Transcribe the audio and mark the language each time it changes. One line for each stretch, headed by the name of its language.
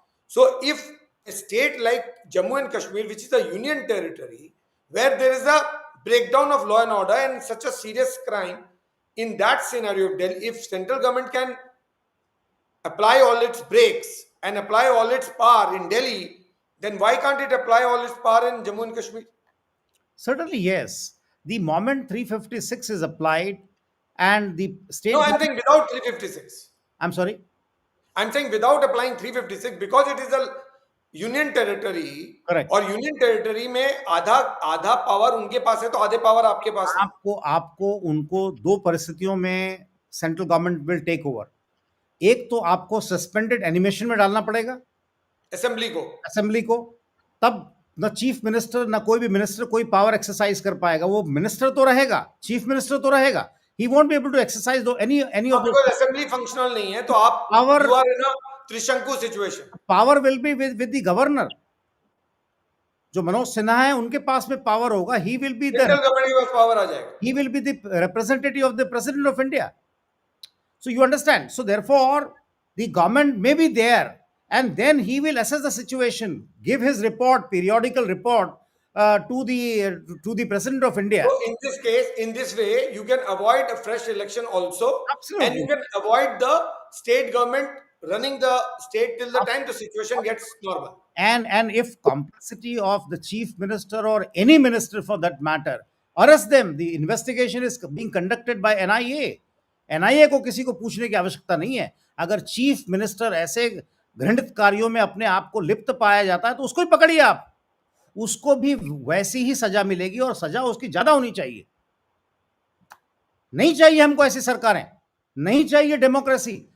English: So if a state like Jammu and Kashmir, which is a union territory, where there is a breakdown of law and order and such a serious crime, in that scenario, if central government can apply all its brakes and apply all its power in Delhi, then why can't it apply all its power in Jammu and Kashmir? Certainly, yes. The moment 356 is applied and the state... No, I'm saying without 356. I'm sorry? I'm saying without applying 356, because it is a union territory. Correct.
Hindi: और union territory में आधा power उनके पास है तो आधे power आपके पास है. आपको उनको दो परिस्थितियों में central government
English: Will take over.
Hindi: एक तो आपको सस्पेंडेड एनिमेशन में डालना पड़ेगा असेंबली को. तब न चीफ मिनिस्टर न कोई भी मिनिस्टर कोई पावर एक्सरसाइज कर पाएगा. वो मिनिस्टर तो रहेगा,
English: Chief minister तो रहेगा, he won't be able to exercise any of those.
Hindi: Assembly functional नहीं है तो आप
English: Power- you are in a trishanku situation. Power will be with the governor.
Hindi: जो मनोज सिन्हा है उनके पास में पावर होगा,
English: he will be the
Hindi: central government के पास पावर आ जाएगा.
English: he will be the representative of the president of India. So you understand. So therefore, the government may be there, and then he will assess the situation, give his report, periodical report to the president of India. So in this case, in this way, you can avoid a fresh election also, and you Absolutely. can avoid the state government running the state till the time the situation gets normal. And if complicity of the chief minister or any minister for that matter, arrest them. The investigation is being conducted by NIA.
Hindi: NIA को किसी को पूछने की आवश्यकता नहीं है. अगर chief minister ऐसे घृणित कार्यों में अपने आप को लिप्त पाया जाता है तो उसको ही पकड़िए आप, उसको भी वैसी ही सजा मिलेगी और सजा उसकी ज्यादा होनी चाहिए. नहीं चाहिए हमको ऐसी सरकारें, नहीं चाहिए डेमोक्रेसी.